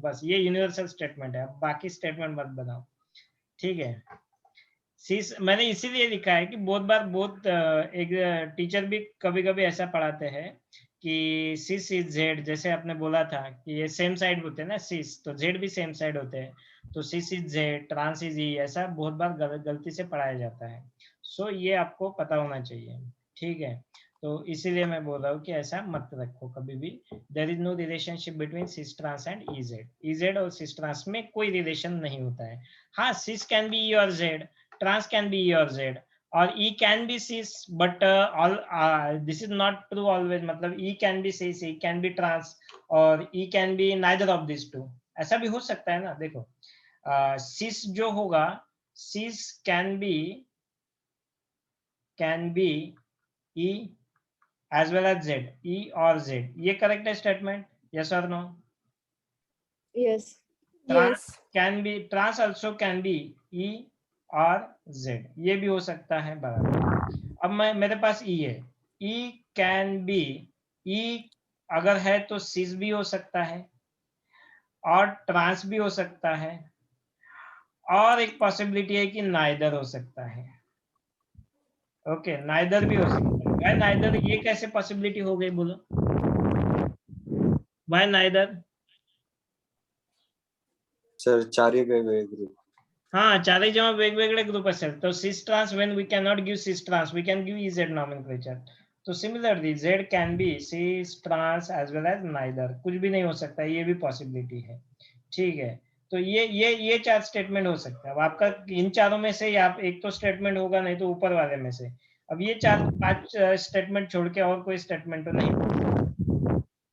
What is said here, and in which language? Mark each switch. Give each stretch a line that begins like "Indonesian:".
Hindi: बस ये universal statement है, बाकी स्टेटमेंट मत बनाओ। ठीक है, सिस मैंने इसीलिए लिखा है कि बहुत बार एक टीचर भी कभी कभी ऐसा पढ़ाते हैं कि सिस इज जेड, जैसे आपने बोला था कि ये सेम साइड होते हैं ना, सिस तो जेड भी सेम साइड होते हैं, तो सिस इज जेड, ट्रांस इज ई, ऐसा बहुत बार गलती से पढ़ाया जाता है। सो ये आपको पता होना चाहिए। ठीक है, तो इसीलिए मैं बोल रहा हूँ कि ऐसा मत रखो कभी भी।
English: There is no relationship between cis trans and E Z.
Hindi: EZ और सिस ट्रांस में कोई रिलेशन नहीं होता है।
English: हाँ, cis can be E और Z, trans can be E or Z, or E can be cis, but this is not true always. मतलब E can be cis, E can be trans, और E can be neither of these two.
Hindi: ऐसा भी हो सकता है ना।
English: देखो, cis जो होगा, cis can be E as well as Z, E और Z,
Hindi: ये करेक्ट है स्टेटमेंट?
English: Yes और no? Yes. Yes
Hindi: trans also can be E और Z, ये भी हो सकता है बराबर। अब मेरे पास E है, E कैन बी, E अगर है तो सिस भी हो सकता है और ट्रांस भी हो सकता है, और एक पॉसिबिलिटी है कि नाइदर हो सकता है। ओके, नाइदर भी हो सकता है। Y neither? ये कैसे पॉसिबिलिटी हो गई बोलो? Y neither?
Marathi: सर चारही वेगवेगळे ग्रुप.
English: हाँ,
Marathi: चारही जेव्हा वेगवेगळे ग्रुप असेल
English: तो cis trans, when we can not give cis trans, we can give E Z nomenclature.
Hindi: तो similarly Z
English: can be cis trans as well as neither,
Hindi: कुछ भी नहीं हो सकता, ये भी पॉसिबिलिटी है। ठीक है, तो ये चार स्टेटमेंट हो सकता है। अब आपका इन चारों में से आप एक तो स्टेटमेंट होगा, नहीं तो ऊपर वाले में से। अब ये 4-5 स्टेटमेंट छोड़ के और कोई स्टेटमेंट तो नहीं।